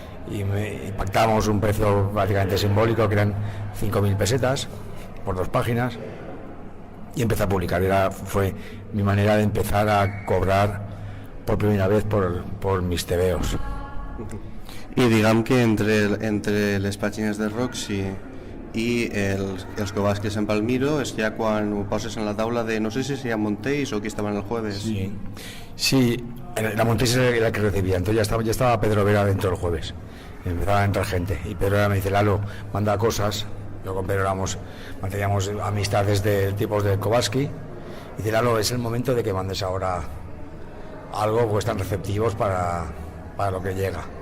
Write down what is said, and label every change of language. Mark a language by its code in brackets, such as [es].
[es] Y pactamos un precio prácticamente simbólico, que eran 5.000 pesetas por 2 páginas, y empecé a publicar. Fue mi manera de empezar a cobrar por primera vez por mis tebeos. [ca] I diguem que entre les pàgines de Roxy i els Kowalskis en Palmiro és ja quan ho poses en la taula de no sé si sería Montéis o qui estaban el jueves. [es] Sí, la Montéis era la que recibía, entonces ya estaba Pedro Vera dentro del jueves, empezaba a entrar gente, y Pedro Vera me dice: Lalo, manda cosas. Yo con Pedro manteníamos amistades de tipos de Kowalski, y dice: Lalo, es el momento de que mandes ahora algo, pues están receptivos para lo que llega.